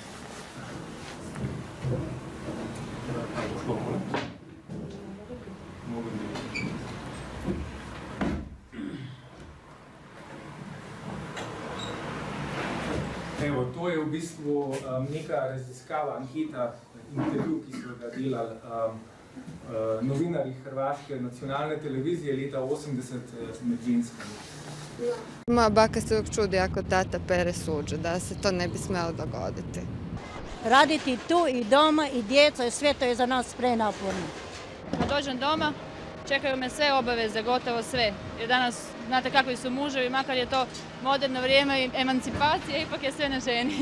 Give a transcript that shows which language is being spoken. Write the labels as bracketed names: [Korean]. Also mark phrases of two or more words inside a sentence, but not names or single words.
[Slovenian] Evo, to je v bistvu neka raziskava, anketa, intervju, ki so ga delali novinarji hrvaške nacionalne televizije leta 80 med ženskami. [Croatian] Moja baka se uvijek čudi ako tata pere suđe, da se to ne bi smjelo dogoditi. Raditi tu i doma i djeca i sve to je za nas prenaporno. Kad dođem doma, čekaju me sve obaveze, gotovo sve. Jer danas, znate kakvi su muževi, makar je to moderno vrijeme i emancipacija, ipak je sve na ženi.